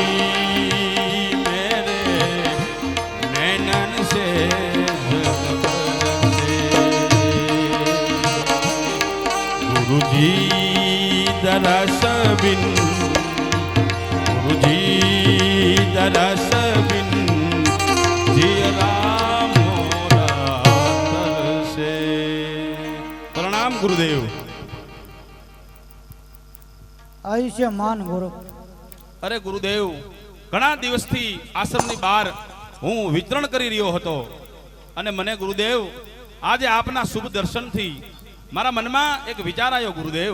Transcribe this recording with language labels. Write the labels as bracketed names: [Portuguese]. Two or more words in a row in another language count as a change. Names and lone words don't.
[Hindi] मेरे नैनन से जल बरसे गुरुजी दरस बिन गुरुजी दरस बिन जियरामो रातर से प्रणाम गुरुदेव [Gujarati] આયુષ્યમાન ગોરખ. અરે ગુરુદેવ ઘણા દિવસથી આશ્રમની બહાર હું વિતરણ કરી રહ્યો હતો અને મને ગુરુદેવ આજે આપના શુભ દર્શનથી મારા મનમાં એક વિચાર આવ્યો ગુરુદેવ.